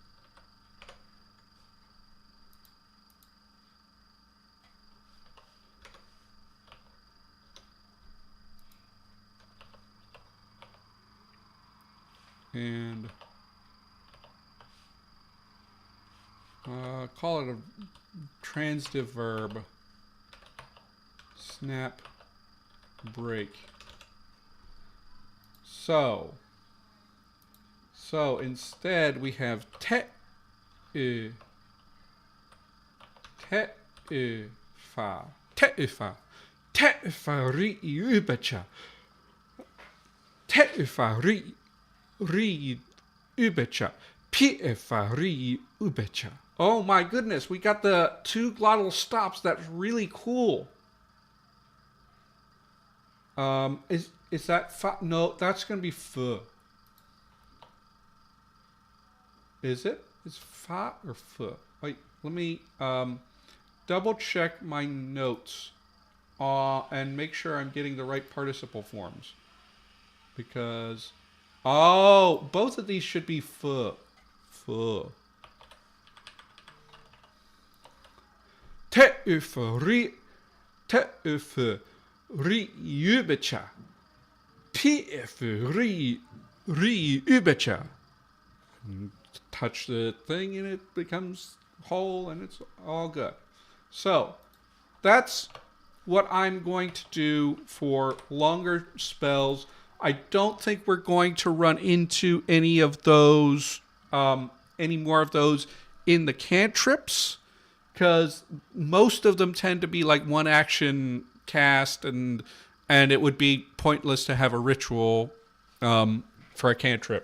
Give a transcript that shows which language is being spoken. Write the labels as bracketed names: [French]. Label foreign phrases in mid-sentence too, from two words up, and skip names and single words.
[English] And call it a transitive verb. Snap, break. So instead we have te fa ri ubecha te fa ri ubecha p fa ri ubecha. Oh my goodness, we got the two glottal stops. That's really cool. Is that fa? No, that's going to be f. Is it? Is fa or f? Wait, let me double check my notes and make sure I'm getting the right participle forms. Because, oh, both of these should be f. F. Te f ri ubecha. P f ri Ri Ubecha. Touch the thing and it becomes whole and it's all good. So that's what I'm going to do for longer spells. I don't think we're going to run into any of those, any more of those in the cantrips, because most of them tend to be like one action cast, and it would be pointless to have a ritual for a cantrip.